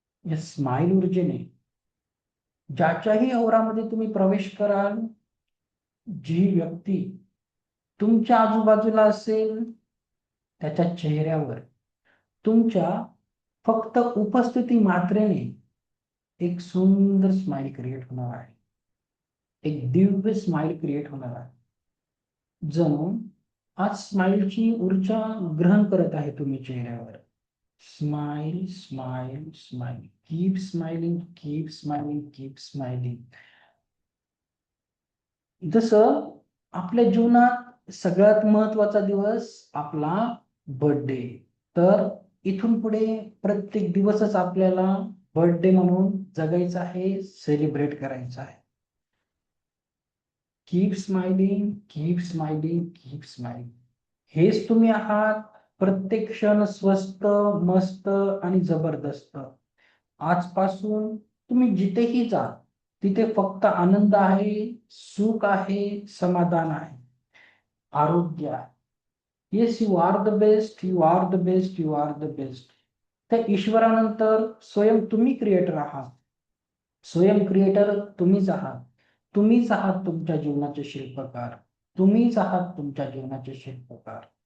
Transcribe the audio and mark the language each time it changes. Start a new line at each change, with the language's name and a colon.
Marathi: या स्माइल ऊर्जेने ज्याच्याही औरामध्ये तुम्ही प्रवेश कराल, जी व्यक्ती तुमच्या आजूबाजूला असेल, त्याच्या चेहऱ्यावर तुमच्या फक्त उपस्थिती मात्रेने एक सुंदर स्माइल क्रिएट होणार आहे. एक दिव्य स्माइल क्रिएट होणार आहे. जणू आज स्माइलची ऊर्जा ग्रहण करत आहे तुम्ही चेहऱ्यावर. Smile smile smile.
English: Keep smiling, keep smiling, keep smiling.
Marathi: जसं आपल्या जीवनात सगळ्यात महत्वाचा दिवस आपला बर्थडे, तर इथून पुढे प्रत्येक दिवसच आपल्याला बर्थडे म्हणून जगायचा आहे, सेलिब्रेट करायचा आहे.
English: Keep smiling, keep smiling, keep smiling.
Marathi: हेच तुम्ही आहात. प्रत्येक क्षण स्वस्त, मस्त आणि जबरदस्त. आजपासून तुम्ही जिथेही जा, तिथे फक्त आनंद आहे, सुख आहे, समाधान आहे, आरोग्य आहे.
English: Yes, you are the best, you are the best, you are the best.
Marathi: त्या ईश्वरानंतर स्वयं तुम्ही क्रिएटर आहात. स्वयं क्रिएटर तुम्हीच आहात. तुम्हीच आहात तुमच्या जीवनाचे शिल्पकार. तुम्हीच आहात तुमच्या जीवनाचे शिल्पकार.